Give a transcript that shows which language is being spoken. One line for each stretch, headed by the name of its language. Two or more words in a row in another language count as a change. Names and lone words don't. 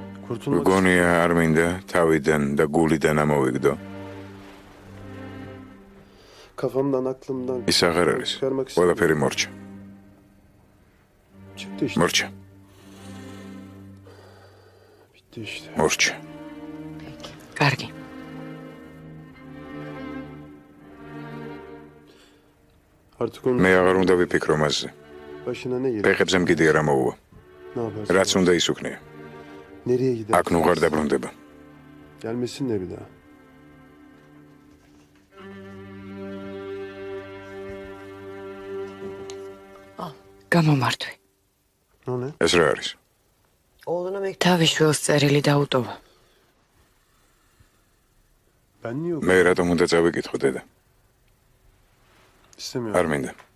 Turkish: Kurtulmak
Georgian: გონია არ მინდა თავიდან და გულიდან ამოვიგდო.
Turkish: kafamdan aklımdan
Georgian: ის აღარ არის.
Turkish: çıkarmak
Georgian: ყველაფერი მორჩა.
Turkish: Çıktı işte.
Georgian: მორჩა.
Turkish: Bitti işte.
Georgian: მორჩა. კარგი.
Turkish: Artık onun
Georgian: მე აღარ უნდა ვიფიქრო მასზე.
Turkish: başına ne gelir?
Georgian: ფეხებზე მგიდი არ ამოუვა.
Turkish: Ne yaparsın?
Georgian: რაც უნდა ის უქნია.
Turkish: Nereye gider?
Georgian: აქ ნუ ღარ დაბრუნდება.
Turkish: Gelmesin de bir daha.
Georgian: გამომართვი.
Turkish: O ne?
Georgian: ეს რა არის? თავის შვილს წერილი დაუტოვა.
Turkish: Ben niye
Georgian: მე რატომ უნდა წავიკითხო დედა?
Turkish: istemiyorum?
Georgian: არ მინდა.